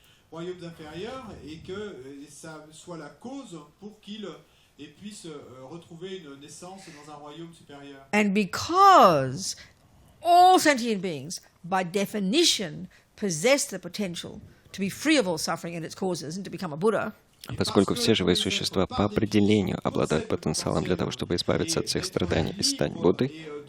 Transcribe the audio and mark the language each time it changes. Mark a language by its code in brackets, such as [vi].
[fr] Royaumes inférieurs et que ça soit la cause pour qu'il puisse retrouver une naissance dans un royaume supérieur. [en] And because all sentient beings, by definition, possess the potential to be free of all suffering and its causes and to become a Buddha, [ru] Поскольку все живые существа по определению обладают потенциалом для того, чтобы избавиться от всех страданий и стать Буддой,